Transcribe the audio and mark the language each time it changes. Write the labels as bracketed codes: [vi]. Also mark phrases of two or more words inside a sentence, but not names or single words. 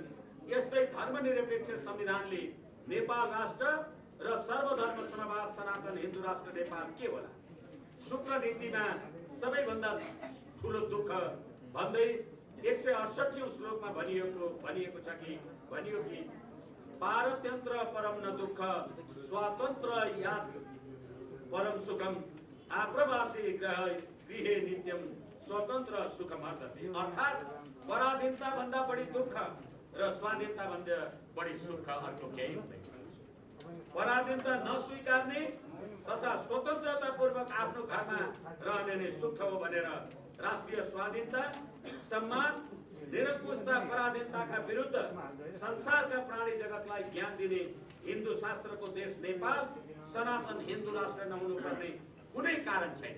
[ne] यस्तै धर्मनिरपेक्ष संविधानले नेपाल राष्ट्र र सर्वधर्म समभाव सनातन हिन्दू राष्ट्र नेपाल के होला? शुक्र नीतिमा सबैभन्दा ठुलो दुःख भन्दै 168औं श्लोकमा भनिएको छ कि [sa] पारतन्त्र परम न दुःख स्वातन्त्र याद परम सुखम आप्रवासी गृहे नित्यम स्वतन्त्र सुखम अर्थे। [ne] अर्थात् पराधीनता भन्दा बढी दुःख र स्वाधीनता भन्दा बढी सुख अर्को केही हुँदैन। पराधीनता नस्वीकार्ने तथा स्वतन्त्रता पूर्वक आफ्नो घरमा रहने नै सुख हो भनेर राष्ट्रिय स्वाधीनता, सम्मान, निरङ्कुशता, पराधीनताका विरुद्ध संसारका प्राणी जगतलाई ज्ञान दिने हिन्दू शास्त्रको देश नेपाल सनातन हिन्दू राष्ट्र नहुनु पर्ने कुनै कारण छैन।